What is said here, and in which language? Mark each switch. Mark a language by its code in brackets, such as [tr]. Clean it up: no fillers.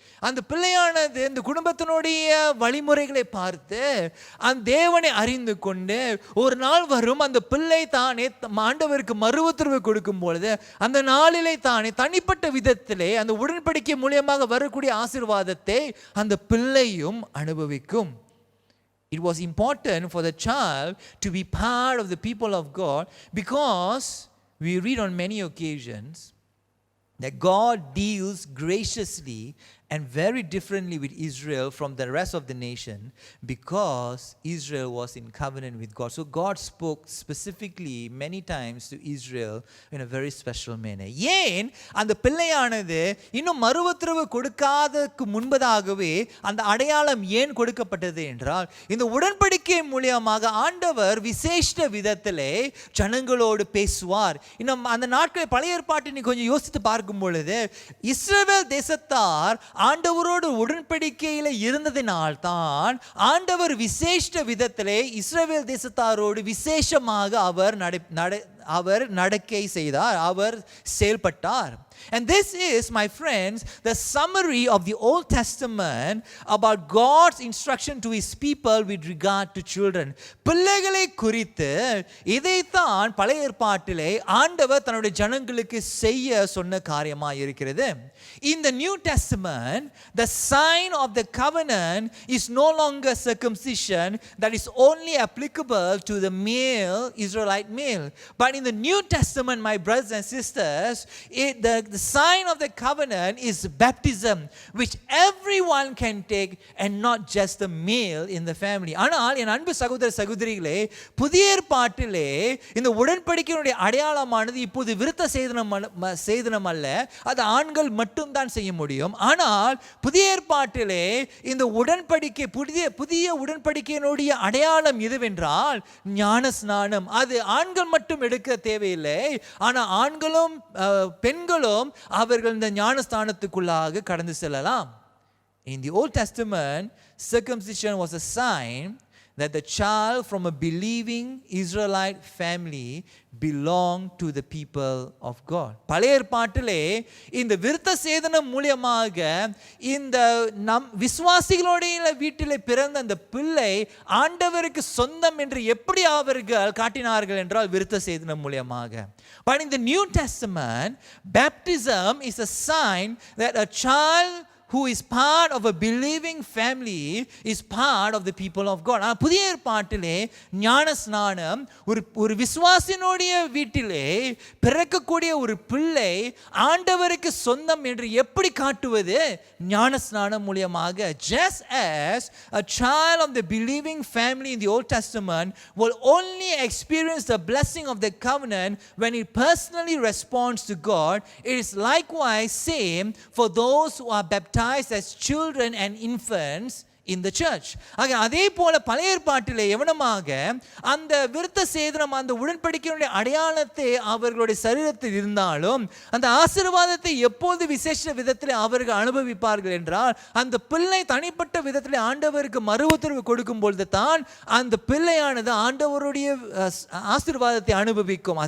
[ta] அந்த பிள்ளையானது இந்த குடும்பத்தினுடைய வழிமுறைகளை பார்த்து அந்த தேவனை அறிந்து கொண்டு ஒரு நாள் வரும், அந்த பிள்ளை தானே ஆண்டவருக்கு மறு உத்தரவு கொடுக்கும் பொழுது அந்த நாளிலே தானே தனிப்பட்ட விதத்திலே அந்த உடன்படிக்கை மூலியமாக வரக்கூடிய ஆசீர்வாதத்தை அந்த பிள்ளையும் அனுபவிக்கும். [en] It was important for the child to be part of the people of God, because we read on many occasions that God deals graciously and very differently with Israel from the rest of the nation, because Israel was in covenant with God. So God spoke specifically many times to Israel in a very special manner. [ta] ஏன் அந்த பிள்ளையானது இன்னும் மறுஉத்தரவு கொடுக்காதக்கு முன்பதாகவே அந்த அடையாளம் ஏன் கொடுக்கப்பட்டது என்றால், இந்த உடன்படிக்கை மூலியமாக ஆண்டவர் விசேஷ விதத்திலே ஜனங்களோடு பேசுவார். இன்னும் அந்த நாட்களை பழைய ஏற்பாட்டை நீ கொஞ்சம் யோசித்து பார்க்கும் பொழுது, இஸ்ரவேல் தேசத்தார் ஆண்டவரோடு உடன்படிக்கையில் இருந்ததினால் தான் ஆண்டவர் விசேஷ விதத்திலே இஸ்ரவேல் தேசத்தாரோடு விசேஷமாக அவர் நடக்கை செய்தார், அவர் செயல்பட்டார். [en] And this is, my friends, the summary of the Old Testament about God's instruction to his people with regard to children. [ta] பிள்ளைகளை குறித்து இதைத்தான் பழைய ஏற்பாட்டிலே ஆண்டவர் தன்னுடைய ஜனங்களுக்கு செய்ய சொன்ன காரியமாக இருக்கிறது. [en] In the New Testament, the sign of the covenant is no longer circumcision that is only applicable to the male, Israelite male. But in the New Testament, my brothers and sisters, the sign of the covenant is baptism, which everyone can take and not just the male in the family. [ta] ஆனால் என் அன்பு சகோதர சகோதரிகளே, புதிய ஏற்பாட்டிலே இந்த உடன்படிக்கையினுடைய அடையாளமானது இப்போது விருத்த சேதனம் அல்ல, அது ஆண்கள் மட்டும்தான் செய்ய முடியும். ஆனால் புதிய ஏற்பாட்டிலே இந்த உடன்படிக்கை புதிய உடன்படிக்கையினுடைய அடையாளம் எதுவென்றால் ஞான ஸ்நானம். அது ஆண்கள் மட்டும் எடுக்க தேவையில்லை, ஆனால் ஆண்களும் பெண்களும் அவர்கள் இந்த ஞானஸ்தானத்துக்குள்ளாக கடந்து செல்லலாம். [en] In the Old Testament, circumcision was a sign that the child from a believing Israelite family belonged to the people of God. [ta] பழைய ஏற்பாட்டிலே இந்த விருத்த சேதனம் மூலமாக இந்த விசுவாசிகளுடைய வீட்டிலே பிறந்த அந்த பிள்ளை ஆண்டவருக்கு சொந்தம் என்று எப்படி அவர்கள் காட்டினார்கள் என்றால் விருத்த சேதனம் மூலமாக. [en] But in the New Testament, baptism is a sign that a child who is part of a believing family is part of the people of God. [ta] புதிய ஏற்பாட்டிலே ஞான ஸ்நானம் ஒரு விசுவாசினுடைய வீட்டிலே பிறக்கக்கூடிய ஒரு பிள்ளை ஆண்டவருக்கு சொந்தம் என்று எப்படி காட்டுவது? ஞான ஸ்நானம் மூலமாக. [en] Just as a child of the believing family in the Old Testament will only experience the blessing of the covenant when it personally responds to God, it is likewise same for those who are baptized as children and infants in the church. [ta] அதே போல பழைய ஏற்பாட்டிலே எவனமாக அந்த விருத்த சேதனம் அந்த உடன்படிக்கையினுடைய அடையாளத்தை அவர்களுடைய சரீரத்தில் இருந்தாலும் அந்த ஆசீர்வாதத்தை எப்போது விசேஷ விதத்தில் அவர்கள் அனுபவிப்பார்கள் என்றால் அந்த பிள்ளை தனிப்பட்ட விதத்தில் ஆண்டவருக்கு மறு உத்தரவு கொடுக்கும் பொழுது தான் அந்த பிள்ளையானது ஆண்டவருடைய ஆசீர்வாதத்தை அனுபவிக்கும்.